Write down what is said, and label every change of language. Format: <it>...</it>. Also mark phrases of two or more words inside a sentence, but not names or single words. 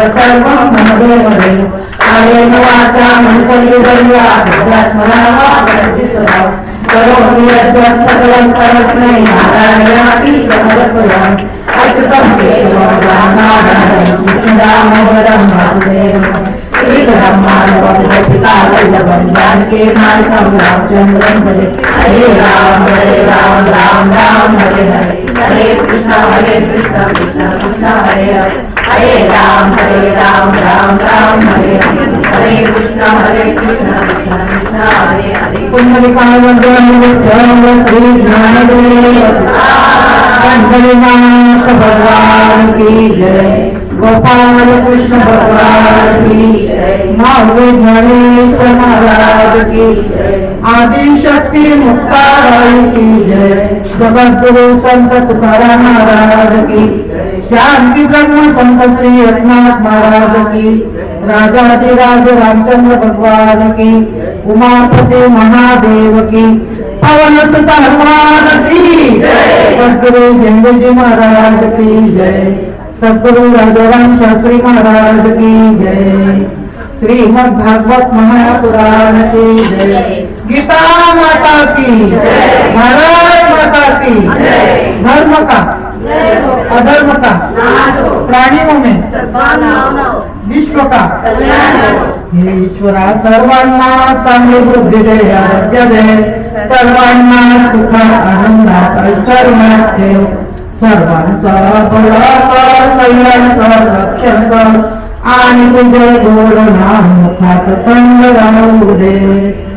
<sa>सर्वं मम देवदेव कायेन वाचा मनसेन्द्रिया बुद्ध्यात्मना वा प्रकृतिस्वभाव करोमि यद्यत् सकलं परस्मै नारायणापि समर्पयामि अच्युतं केशवं रामाधरं कृष्णदामोदरं वासुदेवं श्रीधरं पिता वल्लभं जानकीनायकं रामचन्द्रं भजे हरे राम राम राम हरे हरे हरे कृष्ण कृष्ण कृष्ण हरे हरे हरे राम राम राम हरे हरे हरे कृष्ण कृष्ण कृष्ण हरे हरे</sa> <hi>श्री ज्ञानदेव पंढरीनाथ भगवान की जय, गोपाल कृष्ण भगवान की जय, महावीर ज्ञानेश्वर महाराज की जय, आदि शक्ति मुक्ताबाई की जय, जगद्गुरु संत तुकाराम महाराज की जय, शांति ब्रह्म संत श्री एकनाथ महाराज की, राजाधिराज रामचंद्र भगवान की, उमापति महादेव की, पवन सुत हनुमान की जय, सद्गुरु जंगजी महाराज की जय, सद्गुरु राजाराम शास्त्री महाराज की जय, श्रीमद् भागवत महापुराण की जय, गीता माता की जय, भारत माता की जय, धर्म का अधर्म का प्राणियों में विश्व का</hi> <mr>हे ईश्वरा सर्वांना चांगली बुद्धी दे, आरोग्य दे, सर्वांना सुख आनंदात ऐश्वर्यात ठेव, सर्वांचा भला कर, कल्याणकर रक्षण कर आणि तुझे गोड नाम मुखात थंड राहू दे.</mr>